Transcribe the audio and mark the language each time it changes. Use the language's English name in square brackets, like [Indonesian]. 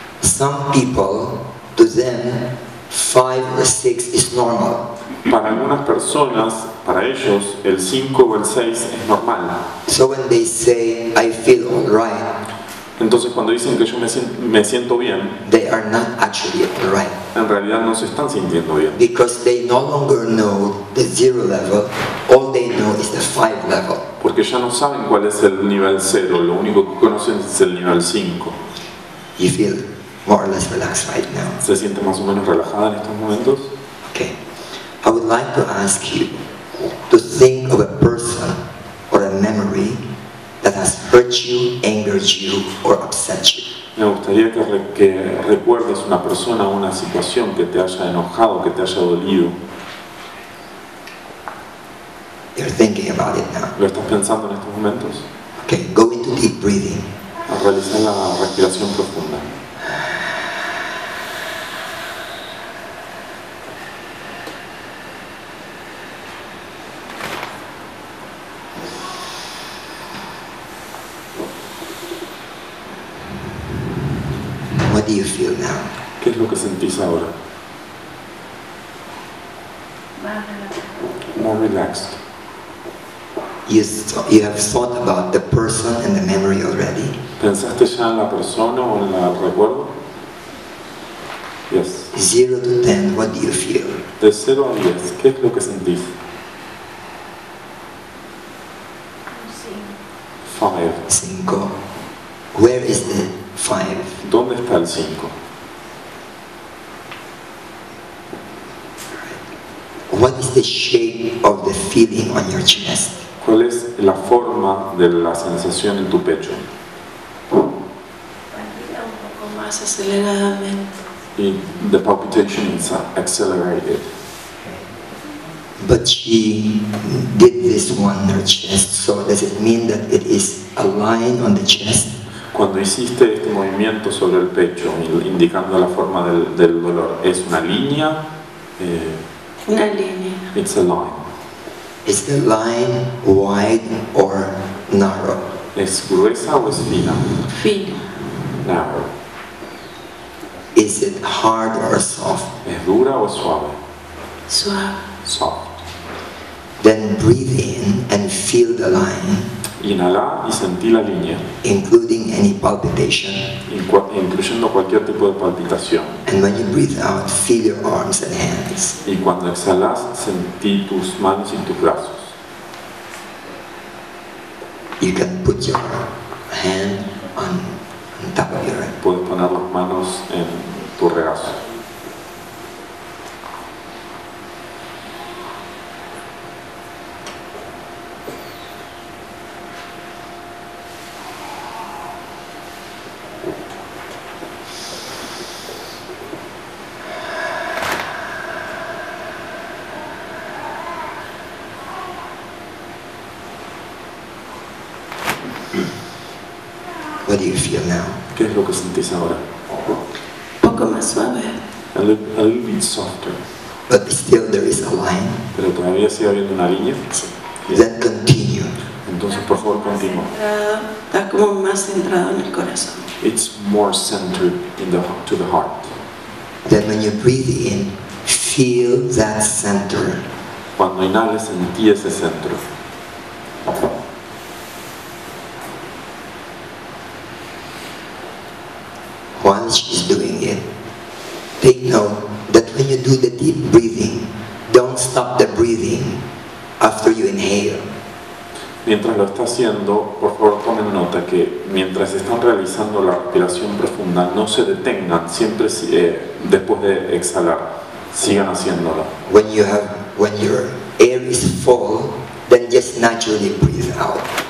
[English] Some people, to them, 5 or 6 is normal. [Spanish] Para algunas personas, para ellos, el 5 o el 6 es normal. [English] So when they say, I feel alright, [Spanish] Entonces cuando dicen que yo me siento bien, [English] they are not actually alright. [Spanish] en realidad no se están sintiendo bien. [English] Because they no longer know the 0 level, all they know is the 5 level. [Spanish] Porque ya no saben cuál es el nivel 0, lo único que conocen es el nivel 5. [English] You feel more or less relaxed right now. [Spanish] ¿Se siente más o menos relajada en estos momentos? [English] Okay. I would like to ask you to think of a person or a memory that has hurt you, angered you, or upset you. [Spanish] Me gustaría que recuerdes una persona o una situación que te haya enojado, que te haya dolido. [English] You're thinking about it now. [Spanish] ¿Lo estás pensando en estos momentos? [English] Okay, go into deep breathing. [Spanish] A realizar la respiración profunda. [English] What do you feel now? [Spanish] ¿Qué es lo que sentís ahora? [English] More relaxed. You have thought about the person and the memory already? [Spanish] ¿Pensaste ya en la persona o en el recuerdo? [English] Yes. 0 to 10, what do you feel? [Spanish] De 0 a 10, ¿qué es lo que sentís? [English] 5. 5. Where is the 5? [Spanish] ¿Dónde está el 5? [English] What is the shape of the feeling on your chest? [Spanish] ¿Cuál es la forma de la sensación en tu pecho? Palpita un poco más aceleradamente. [English] Y the palpitation is accelerated. But she did this one on her chest, so does it mean that it is a line on the chest? [Spanish] Cuando hiciste este movimiento sobre el pecho, indicando la forma del dolor, ¿es una línea? Una línea. [English] It's a line. Is the line wide or narrow? [Spanish] ¿Es gruesa o es fina? Fina. [English] Narrow. Is it hard or soft? [Spanish] ¿Es dura o es suave? Suave. [English] Soft. Then breathe in and feel the line, [Spanish] Inhala y sentí la línea, [English] including any palpitation. [Spanish] incluyendo cualquier tipo de palpitación. [English] And when you breathe out, feel your arms and hands. [Spanish] Y cuando exhalas, sentí tus manos y tus brazos. [English] You can put your hand on top of your head. [Spanish] Puedes poner las manos en tu regazo. [English] What do you feel now? [Spanish] ¿Qué es lo que sentís ahora? Un poco más suave. [English] A little bit softer. But still there is a line. [Spanish] Pero todavía sigue habiendo una línea. [English] Then continue. [Spanish] Entonces, por favor, continúa. Está como más centrado en el corazón. [English] It's more centered to the heart. Then when you breathe in, feel that center. [Spanish] Cuando inhales, sentí ese centro. [English] While she's doing it, take note deep breathing, don't stop the breathing after you inhale. [Spanish] Mientras lo está haciendo, por favor tomen nota que mientras están realizando la respiración profunda, no se detengan, siempre después de exhalar, sigan haciéndolo. [English] When your air is full, then just naturally breathe out.